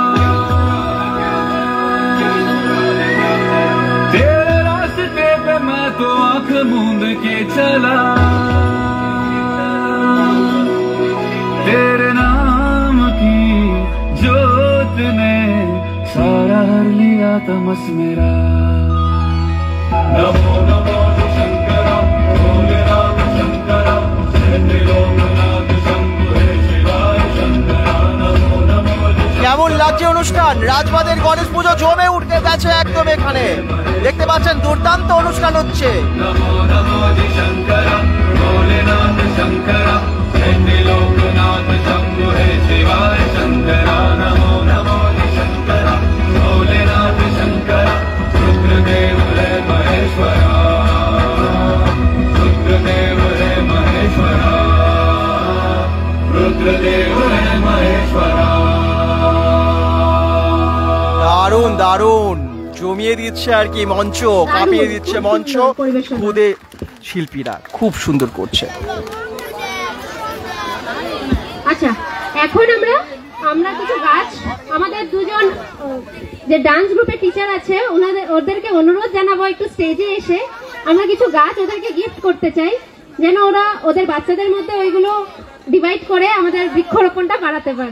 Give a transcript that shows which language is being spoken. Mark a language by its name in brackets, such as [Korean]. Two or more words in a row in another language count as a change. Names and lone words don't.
[Hindi] तेरे रास्ते पे मैं तो आंख मूंद के चला तेरे नाम की जोत ने सारा हर लिया तमस मेरा नमो नमो शंकरा भोलेनाथ शंकरा लोकनाथ शंभु हे शिवाय शंकरा नमो नमो [Bangla] কেমন লাগছে অনুষ্ঠান? রাজবাঁধের গণেশ পুজো জমে উঠতে গেছে একদম। এখানে দেখতে পাচ্ছেন দুর্দান্ত অনুষ্ঠান হচ্ছে। [Hindi] नमो नमो शंकरा भोलेनाथ शंकरा लोकनाथ शंभु हे शिवाय शंकरा नमो नमो शंकरा भोलेनाथ शंकरा रुद्रदेव हे महेश्वरा रुद्रदेव हे महेश्वरा रुद्रदेव हे महेश्वरा [Bangla] দারুণ দারুণ জমিয়ে দিচ্ছে আর কি মঞ্চ, কাঁপিয়ে দিচ্ছে মঞ্চ। খুদে শিল্পীরা খুব সুন্দর করছে। আচ্ছা, এখন আমরা আমরা কিছু গাছ আমাদের দুজন যে [English] dance group's teacher [Bangla] আছে ওদেরকে অনুরোধ জানাবো একটু স্টেজে এসে আমরা কিছু গাছ ওদেরকে গিফট করতে চাই, যেন ওরা ওদের বাচ্চাদের মধ্যে ওইগুলো ডিভাইড করে আমাদের বৃক্ষরোপণটা বাড়াতে পারে।